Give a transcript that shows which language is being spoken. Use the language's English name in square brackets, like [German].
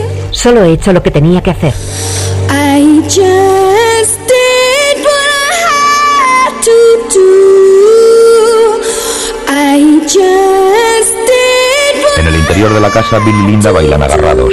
[Spanish] Solo he hecho lo que tenía que hacer. [English] I just did what I had to do. I just did what. [Spanish] En el interior de la casa, Bill y Linda bailan agarrados.